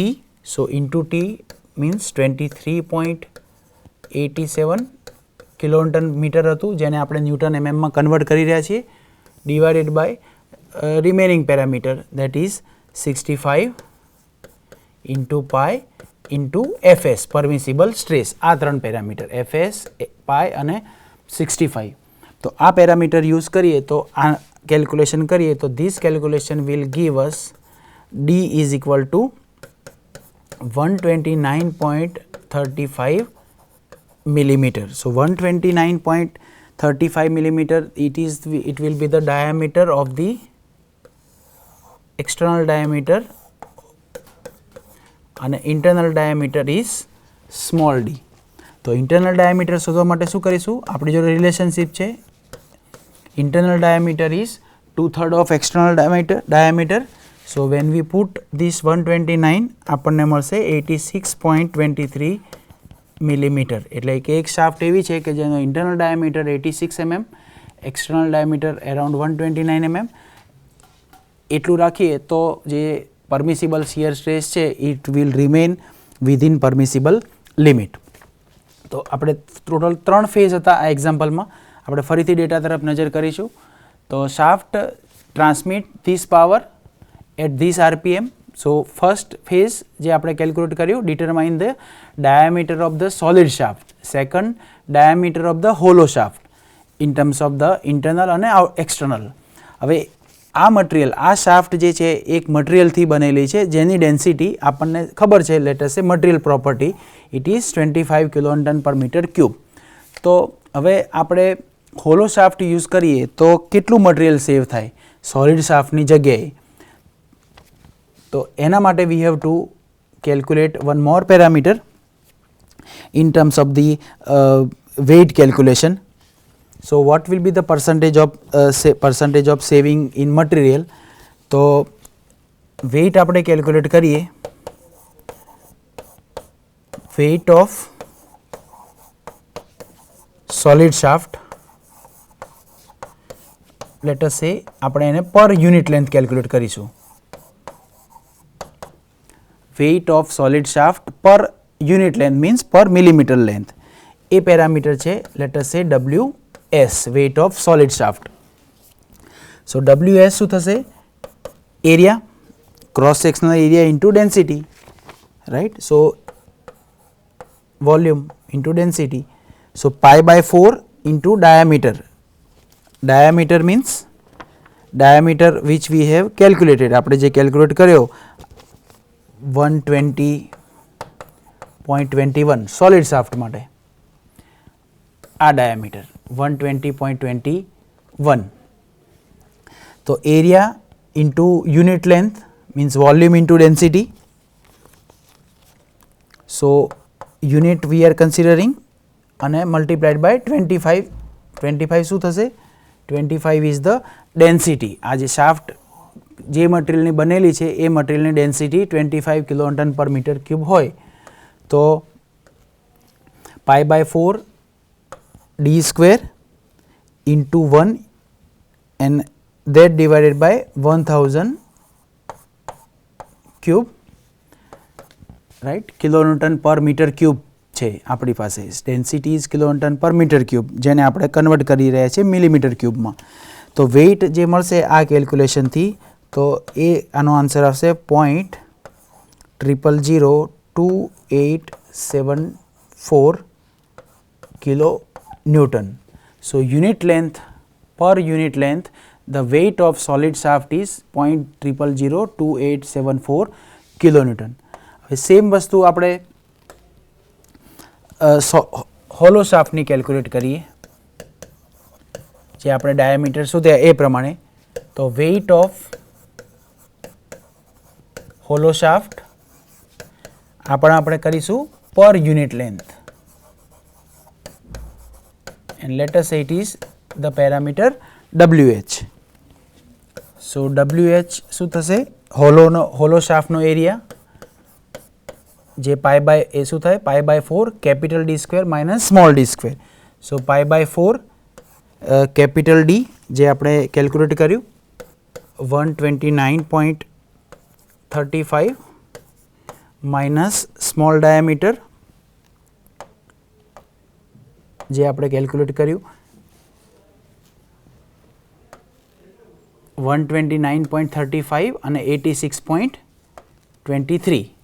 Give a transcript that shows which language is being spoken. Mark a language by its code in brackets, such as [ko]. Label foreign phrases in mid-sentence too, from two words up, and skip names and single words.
[en] so into T means 23.87 kilonewton meter [gu] હતું, જેને આપણે [en] newton mm convert [gu] કરી રહ્યા છીએ, [en] divided by remaining parameter that is 65 into pi into FS permissible stress. [gu] આ ત્રણ પેરામીટર FS, પાઈ અને 65. તો આ [en] parameter use [gu] કરીએ તો આ [en] કેલ્ક્યુલેશન [gu] કરીએ તો [en] this calculation will give us D is equal to 129.35 millimeter. So 129.35 millimeter, it will be the diameter of the external diameter and internal diameter is small d. [gu] તો [en] internal diameter [gu] શોધવા માટે શું કરીશું? આપણી જોડે રિલેશનશિપ છે, [en] internal diameter is 2/3 of external diameter. So when we put this 129, [gu] આપણને મળશે 86.23 મિલીમીટર. એટલે કે એક શાફ્ટ એવી છે કે જેનો [en] internal diameter 86 mm, external diameter around 129 mm. [gu] એટલું રાખીએ તો જે [en] permissible shear stress છે it will remain within permissible limit. [gu] તો આપણે ટોટલ 3 ફેઝ હતા આ એક્ઝામ્પલમાં. આપણે ફરીથી [en] ડેટા [gu] તરફ નજર કરીશું. તો [en] shaft transmit this power at this RPM. So first phase [gu] જે આપણે [en] કેલ્ક્યુલેટ કર્યું, determine the diameter of the solid shaft. Second, diameter of the hollow shaft in terms of the internal [gu] અને [en] external. [gu] હવે આ મટીરિયલ, આ શાફ્ટ જે છે એક મટીરિયલથી બનેલી છે જેની ડેન્સિટી આપણને ખબર છે, [en] let us say material property, it is 25 kilonewton per meter cube. [gu] તો હવે આપણે [en] hollow shaft use [gu] કરીએ તો કેટલું મટીરિયલ સેવ થાય [en] solid shaftની [gu] જગ્યાએ? તો એના માટે [en] we have to calculate one more parameter in terms of the weight calculation. So what will be the percentage of saving in material? તો weight આપણે calculate કરીએ, weight of solid shaft, let us say [gu] આપણે એને [en] per unit length calculate કરીશું. weight of solid shaft per unit length means per millimeter length. [gu] એ પેરામીટર છે, [en] let us say WS, weight of solid shaft. [gu] So WS શું થશે? એરિયા, [en] cross sectional area into density, right? So volume into density. So pi/4 into diameter. Diameter means diameter which we have calculated. [gu] આપણે જે કેલ્ક્યુલેટ કર્યો 120 120.21 [en] solid shaft [gu] માટે આ ડાયામીટર 120.21. [en] તો area into unit length means volume into density. so unit we are considering અને multiplied by 25. 25 [gu] શું થશે? [en] 25 is the density. [gu] આ જે શાફ્ટ જે મટીરિયલની બનેલી છે એ મટીરિયલની ડેન્સિટી 25 [en] kilonewton per meter cube [gu] હોય તો [en] π/4 d square into 1 and that divided by 1000 cube, right? kilonewton per meter cube [gu] છે આપણી પાસે. [en] density is kilonewton per meter cube, [gu] જેને આપણે કન્વર્ટ કરી રહ્યા છીએ [en] millimeter cubeમાં. [gu] તો વેઇટ જે મળશે આ કેલ્ક્યુલેશનથી, તો એ આનો આન્સર આવશે 0.002874 [en] kilo newton. so unit length per unit length the weight of solid shaft is 0.002874 kilonewton. [gu] હવે સેમ વસ્તુ આપણે [en] hollow shaftની [gu] કેલ્ક્યુલેટ કરીએ, જે આપણે ડાયામીટર શોધ્યા એ પ્રમાણે. [en] તો weight of hollow shaft [gu] આપણે કરીશું [en] per unit length, and let us say it is the parameter WH. [gu] So WH શું થશે? [en] hollow shaftનો area, [gu] જે શું થાય [en] π/4 capital D square minus small d square માઇનસ સ્મોલ d સ્ક્વેર. so π/4 capital D [gu] જે આપણે [en] કેલ્ક્યુલેટ કર્યું 129.35 minus small diameter [gu] જે આપણે [en] કેલ્ક્યુલેટ કર્યું 129.35 અને 86.23.